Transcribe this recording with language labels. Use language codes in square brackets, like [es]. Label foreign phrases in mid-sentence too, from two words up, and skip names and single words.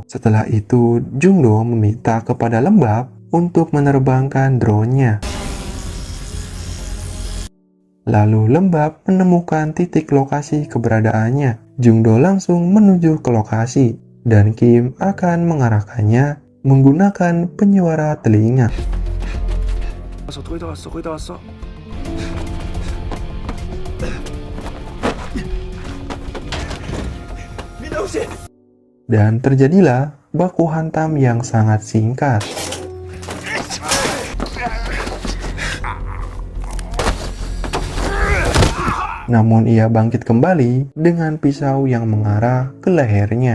[id] Setelah itu, Jungdo meminta kepada Lembab untuk menerbangkan drone-nya. Lalu Lembab menemukan titik lokasi keberadaannya. Jungdo langsung menuju ke lokasi dan Kim akan mengarahkannya menggunakan penyuara telinga. [ko] 거의 다 왔어. [id] Dan terjadilah baku hantam yang sangat singkat. Namun ia bangkit kembali dengan pisau yang mengarah ke lehernya.